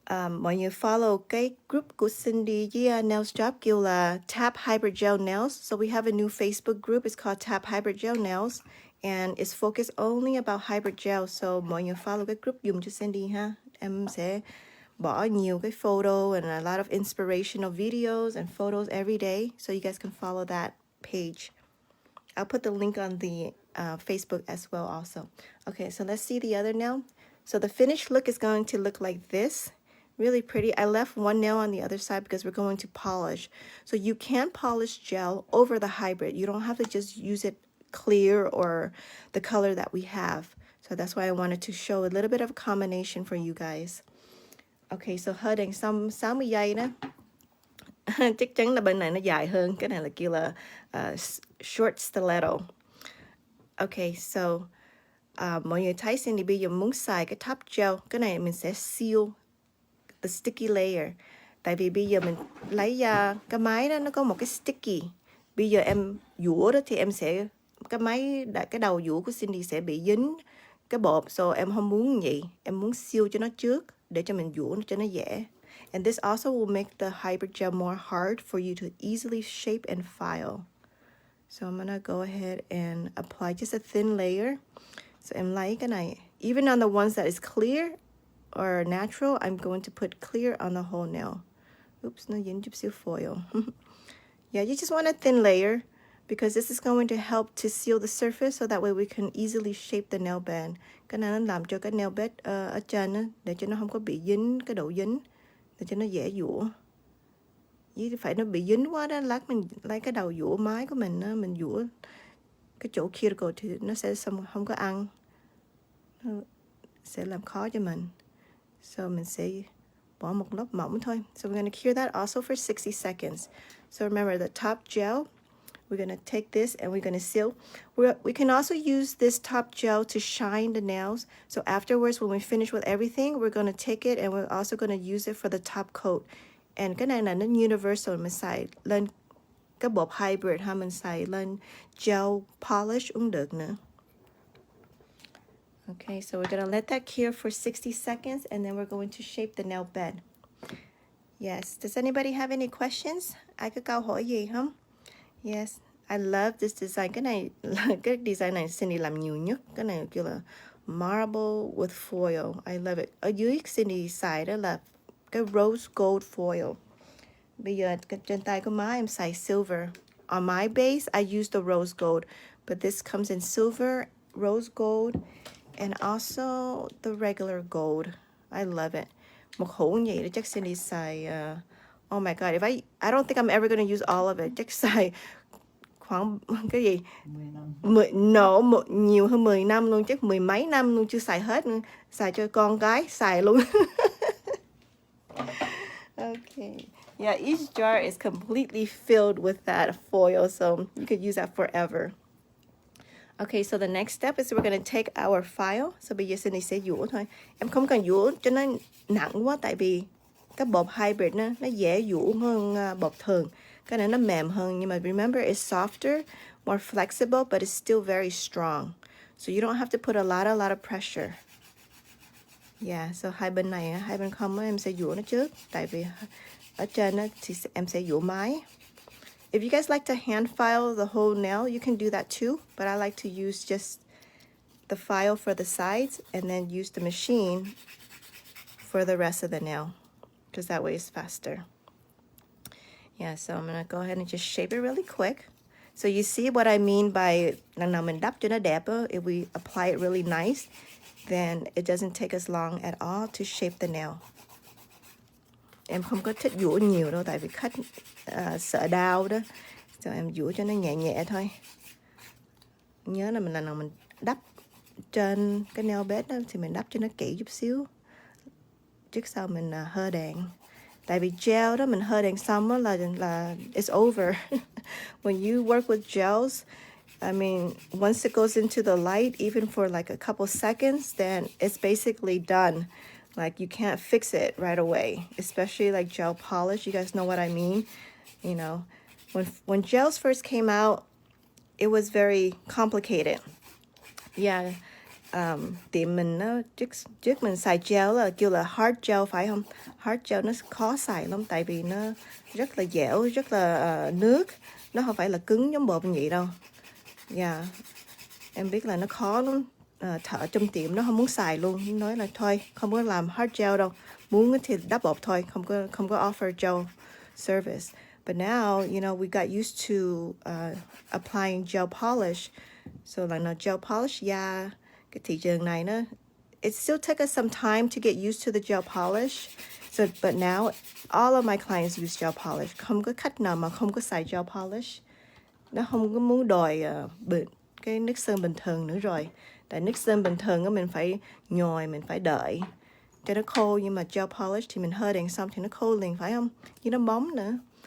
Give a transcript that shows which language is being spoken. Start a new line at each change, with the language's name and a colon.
Vietnamese: Mọi người follow cái group của Cindy với Nails Job kêu là T.A.P Hybrid Gel Nails.
English: So we have a new Facebook group. It's called T.A.P Hybrid Gel Nails. And it's focused only about hybrid gel.
Vietnamese: So mọi người follow cái group dùng cho Cindy ha. Em sẽ bỏ nhiều cái
English: photo and a lot of inspirational videos and photos every day. So you guys can follow that page. I'll put the link on the Facebook as well also. Okay, so let's see the other nail. So the finished look is going to look like this. Really pretty. I left one nail on the other side because we're going to polish. So you can polish gel over the hybrid. You don't have to just use it clear or the color that we have. So that's why I wanted to show a little bit of a combination for you guys.
Vietnamese: Okay, so hơ đèn xong 60 giây đó. Chắc chắn là bên này nó dài hơn. Cái này là kêu là short stiletto. Okay, so mọi người thấy Cindy bây giờ muốn xài cái top gel. Cái này mình sẽ
English: seal the sticky layer.
Vietnamese: Tại vì bây giờ mình lấy cái máy đó nó có một cái sticky. Bây giờ em dũa đó thì em sẽ cái đầu dũa của Cindy sẽ bị dính cái bột. So em không muốn vậy. Em muốn seal cho nó trước để cho mình dũa cho nó dễ.
English: And this also will make the hybrid gel more hard for you to easily shape and file. So I'm gonna go ahead and apply just a thin layer.
Vietnamese: So em lấy cái này.
English: Even on the ones that is clear or natural, I'm going to put clear on the whole nail. Oops,
Vietnamese: nó dính chút xíu foil.
English: Yeah, you just want a thin layer because this is going to help to seal the surface so that way we can easily shape the nail bed.
Vietnamese: Cái này nó làm cho cái nail bed ở trên á, để cho nó không có bị dính, cái độ dính, để cho nó dễ dũa. Vì phải nó bị dính quá đó, lát mình lấy cái đầu dũa máy của mình á, mình dũa cái chỗ cuticle thì nó sẽ không có ăn. Nó sẽ làm khó cho mình. So mình sẽ bỏ một lớp mỏng thôi.
English: So we're going to cure that also for 60 seconds. So remember the top gel, we're going to take this and we're going to seal. We can also use this top gel to shine the nails. So afterwards, when we finish with everything, we're going to take it and we're also going to use it for the top coat.
Vietnamese: And cái này là nó universal, mình xài lên cái bột hybrid ha, mình xài lên gel polish cũng được nữa.
English: Okay, so we're gonna let that cure for 60 seconds and then we're going to shape the nail bed. Yes, does anybody have any questions?
Vietnamese: Ai có câu hỏi gì không?
English: Yes, I love this design.
Vietnamese: Cái này là cái design này Cindy làm nhiều nhất. Cái này kêu là marble with foil.
English: I love it.
Vietnamese: Ở dưới Cindy xài đó là cái rose gold foil. Bây giờ trên tay của má em xài silver.
English: On my base, I use the rose gold, but this comes in silver, rose gold, and also the regular gold. I love it.
Vietnamese: Một hũ như vậy chắc Cindy xài.
English: Oh my god, I don't think I'm ever gonna use all of it.
Vietnamese: Chắc xài khoảng cái gì? 10 năm. Nhiều hơn 10 năm luôn, chắc 10 mấy năm luôn chưa xài hết nữa. Xài cho con gái xài luôn.
English: Okay. Yeah, each jar is completely filled with that foil, so you could use that forever. Okay, so the next step is we're going to take our file.
Vietnamese: So bây giờ Cindy sẽ dũa thôi. Em không cần dũa cho nó nặng quá tại vì cái bột hybrid nó dễ dũa hơn bột thường. Cái này nó mềm hơn nhưng mà
English: remember it's softer, more flexible, but it's still very strong. So you don't have to put a lot of pressure.
Vietnamese: Yeah, so hai bên này, hai bên không em sẽ dũa nó trước. Tại vì ở trên thì em sẽ dũa máy.
English: If you guys like to hand file the whole nail, you can do that too. But I like to use just the file for the sides and then use the machine for the rest of the nail. Because that way it's faster. Yeah, so I'm going to go ahead and just shape it really quick. So you see what I mean by
Vietnamese: lần nào mình đắp cho nó đẹp,
English: if we apply it really nice, then it doesn't take us long at all to shape the nail.
Vietnamese: Em không có thích dũa nhiều đâu tại vì khách sợ đau đó. So em dũa cho nó nhẹ nhẹ thôi. Nhớ là lần nào mình đắp trên cái nail bed đó thì mình đắp cho nó kỹ chút xíu. Trước sau mình hơ đèn. Tại vì gel đó mình hơ đèn xong đó là
English: it's over. When you work with gels, I mean, once it goes into the light, even for like a couple seconds, then it's basically done. Like you can't fix it right away, especially like gel polish. You guys know what I mean? You know, when gels first came out, it was very complicated. Yeah,
Vietnamese: tiệm mình nó trước mình xài gel là kêu là hard gel phải không? Hard gel nó khó xài lắm tại vì nó rất là dẻo, rất là nước, nó không phải là cứng giống bột nhị đâu. Em biết là nó khó lắm. Thợ trong tiệm nó không muốn xài luôn, nói là thôi không có làm hard gel đâu, muốn thì đắp bột thôi, không có offer gel service.
English: But now, we got used to applying gel polish. So là gel polish
Vietnamese: cái thị trường này nó
English: it still took us some time to get used to the gel polish. But now all of my clients use gel polish.
Vietnamese: Không có khách nào mà không có xài gel polish. Nó không có muốn đòi cái nước sơn bình thường nữa rồi. Tại nước sơn bình thường á mình phải nhồi, mình phải đợi cho nó khô, nhưng mà gel polish thì mình hơi đèn xong thì nó khô liền phải không? Chứ nó bóng nữa.